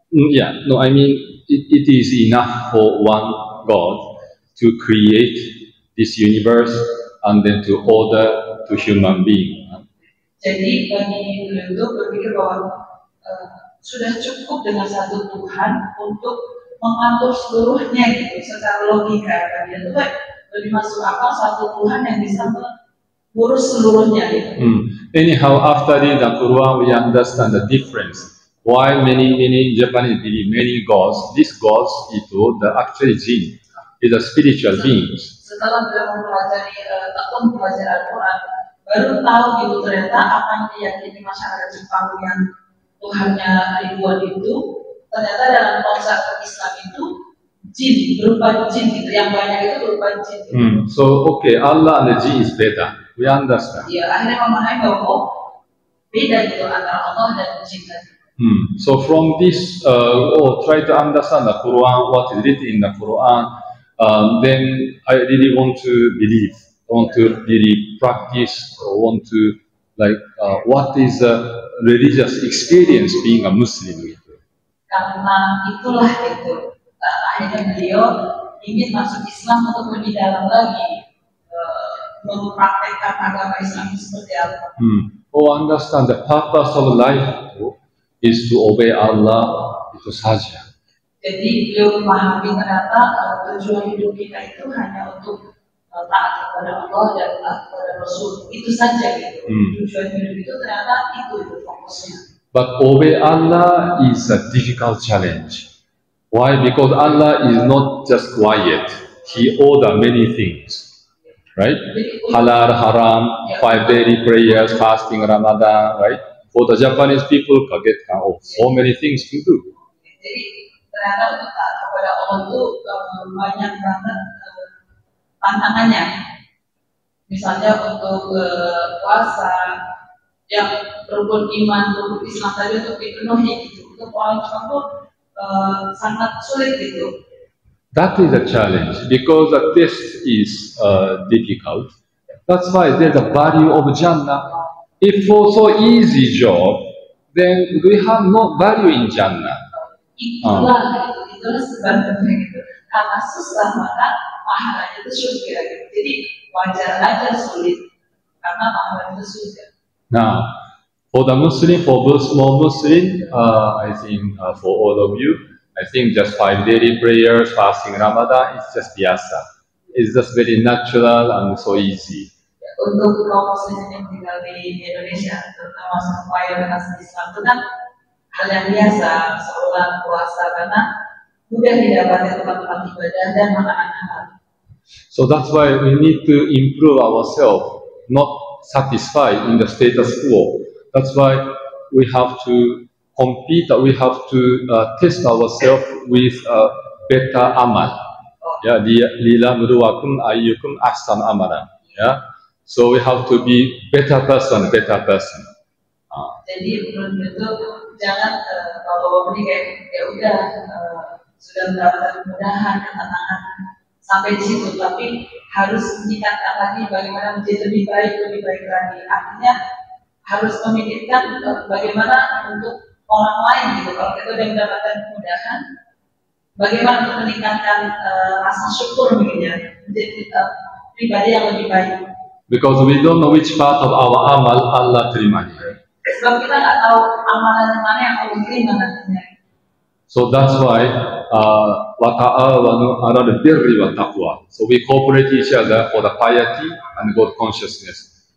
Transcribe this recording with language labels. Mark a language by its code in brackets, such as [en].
[en] Yeah, no, I mean it is enough for one God to create this universe and then to order to human being. [id] Jadi bagi beliau itu berpikir bahwa sudah cukup dengan satu Tuhan untuk mengatur seluruhnya gitu, secara logika. Bagi itu lebih masuk akal satu Tuhan yang bisa mengurus seluruhnya gitu. [en] Anyhow, after reading the Quran, we understand the difference. Why many Japanese believe many gods. These gods itu the actually jin, is a spiritual beings. [id] Setelah beliau mempelajari Al-Quran, baru tahu gitu ternyata apa yang diyakini masyarakat Jepang yang Tuhannya ribuan itu ternyata dalam konsep Islam itu jin, berupa jin gitu, yang banyak itu berupa jin gitu. [en] So okay, Allah and the jin is better. We understand. [id] Ya, akhirnya memahami bahwa beda gitu antara Allah dan jin tadi. [en] So from this, try to understand the Quran, what is written in the Quran. Then I really want to believe, want to really practice, or want to what is a religious experience being a Muslim gitu. [id] Karena itulah itu akhirnya beliau ingin masuk Islam untuk lebih dalam lagi mempraktekkan agama Islam seperti apa. [en] Understand the purpose of life is to obey Allah, [id] itu saja. Jadi beliau memahami ternyata tujuan hidup kita itu hanya untuk taat kepada Allah dan taat kepada Rasul, itu saja gitu. Tujuan hidup itu ternyata itu fokusnya. [en] But obey Allah is a difficult challenge. Why? Because Allah is not just quiet. He order many things, right? Halal, haram, 5 daily prayers, fasting, Ramadan, right? For the Japanese people, [id] kaget kan, [en] so many things to do. [id] Jadi ternyata untuk taat kepada Allah itu banyak banget tantangannya. Misalnya untuk puasa, yang rukun iman, rukun Islam tadi untuk dipenuhi gitu. Untuk orang Jepang tuh sangat sulit gitu. [en] That is a challenge because the test is difficult. That's why there's a value of Jannah. If for so easy job, then we have no value in Jannah. [id] Itulah sebabnya gitu. Karena susah maka pahalanya itu surga gitu. Jadi wajar aja sulit karena pahalanya itu surga. [en] Now, for the Muslim, for small Muslim, I think for all of you, I think just 5 daily prayers, fasting Ramadan, it's just biasa. It's just very natural and so easy. [id] untuk kaum muslimin yang tinggal di Indonesia, terutama mayoritas Islam itu kan hal yang biasa, sholat, puasa, karena mudah didapati tempat-tempat ibadah dan makanan halal. [en] So that's why we need to improve ourselves, not satisfied in the status quo. That's why we have to compete, we have to test ourselves with better amal. Ya, [ar] lila nuruwakum ayyukum ahsan amalan. [en] Ya, so we have to be better person. [id] Jadi menurut itu jangan kalau ini kayak ya udah sudah mendapatkan kemudahan, ketenangan sampai di situ, tapi harus meningkatkan lagi bagaimana menjadi lebih baik lagi. Artinya harus memikirkan bagaimana untuk orang lain gitu. Kalau kita sudah mendapatkan kemudahan, bagaimana untuk meningkatkan rasa syukur begitu, menjadi pribadi yang lebih baik. [en] Because we don't know which part of our amal Allah terimanya. [id] Sebab kita nggak tahu amalan mana yang Allah terima nantinya. [en] So that's why [ar] wata'awanu 'alal birri wat taqwa. [en] So we cooperate each other for the piety and God consciousness.